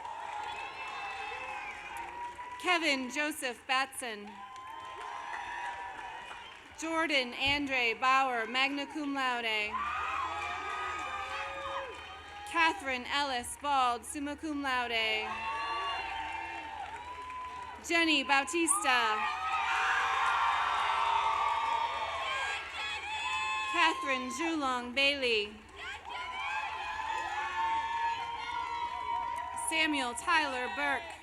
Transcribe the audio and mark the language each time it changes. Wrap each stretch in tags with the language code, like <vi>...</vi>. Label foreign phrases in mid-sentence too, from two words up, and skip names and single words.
<en>Kevin Joseph Batson. Jordan Andre Bauer,</en> <la>magna cum laude.</la> <en>Catherine Ellis Bald,</en> <la>summa cum laude.</la> <en>Jenny Bautista. Catherine Julong Bailey. Samuel Tyler Burke.</en>